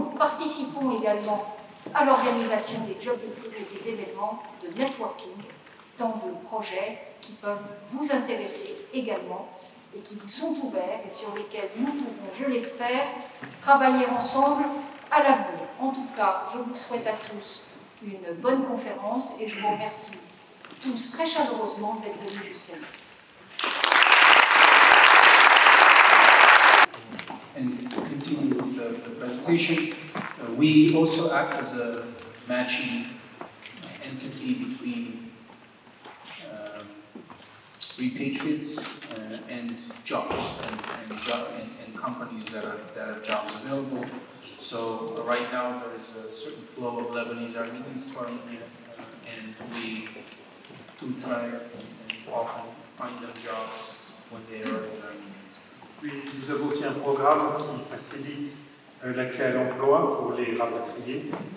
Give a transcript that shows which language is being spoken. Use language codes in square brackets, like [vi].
[fr] Nous participons également à l'organisation des job meetings et des événements de networking, tant de projets qui peuvent vous intéresser également et qui vous sont ouverts et sur lesquels nous pourrons, je l'espère, travailler ensemble à l'avenir. En tout cas, je vous souhaite à tous une bonne conférence et je vous remercie tous très chaleureusement d'être venus jusqu'à nous. [en] And to continue with the presentation, we also act as a matching entity between repatriates and jobs and companies that are jobs available. So right now there is a certain flow of Lebanese Armenians to Armenia, and we do try and often find them jobs when they are in Armenia. [fr] Oui, nous avons aussi un programme qui facilite l'accès à l'emploi pour les rapatriés.